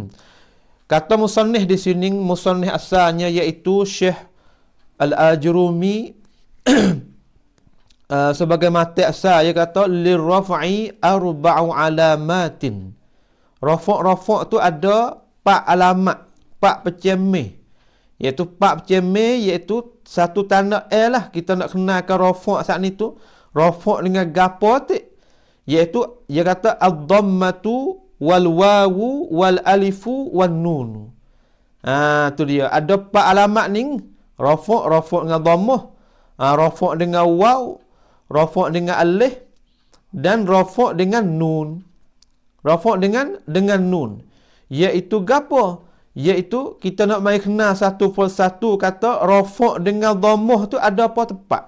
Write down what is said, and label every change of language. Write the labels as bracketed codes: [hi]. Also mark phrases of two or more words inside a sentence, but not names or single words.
[ms] Kata musannif di sini, musannif asalnya iaitu Syekh Al-Ajrumi sebagai mati asal dia kata [ar] للرفع أربع علامات. [ms] Rafa' tu ada 4 alamat, 4 pecemeh. Iaitu 4 pecemeh, iaitu satu tanda lah kita nak kenalkan rafa' saat ni tu. Rafa' dengan gapo tu? Iaitu dia kata [ar] الضمة والواو والألف والنون. [ms] Tu dia. Ada 4 alamat ni. Rafa' dengan dhammah, rafa' dengan waw, rafa' dengan alif dan rafa' dengan nun. Rafa' dengan nun. Iaitu gapo? Iaitu kita nak mari kenal satu persatu kata rafa' dengan dhammah tu ada apa tempat.